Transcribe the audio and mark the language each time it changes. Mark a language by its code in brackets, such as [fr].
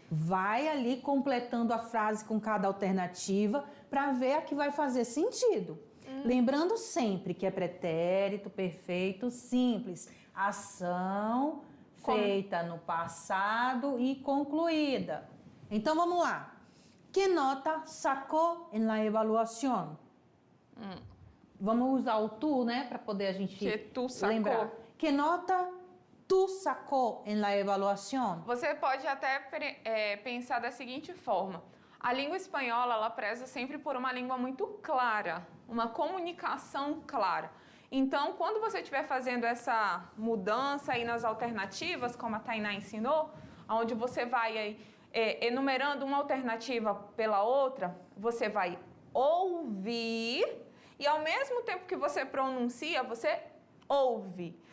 [pt] Vai ali completando a frase com cada alternativa para ver a que vai fazer sentido. Lembrando sempre que é pretérito perfeito simples. Ação feita no passado e concluída. Então, vamos lá. [es] Que nota sacou en la evaluación? [pt] Vamos usar o tu, né? Para poder a gente [es] Que tu sacou. [pt] lembrar. [es] Que nota tu sacou en la evaluación? [pt] Você pode até pensar da seguinte forma. A língua espanhola, ela preza sempre por uma língua muito clara, uma comunicação clara. Então, quando você estiver fazendo essa mudança aí nas alternativas, como a Tainá ensinou, onde você vai aí, enumerando uma alternativa pela outra, você vai ouvir e ao mesmo tempo que você pronuncia, você ouve.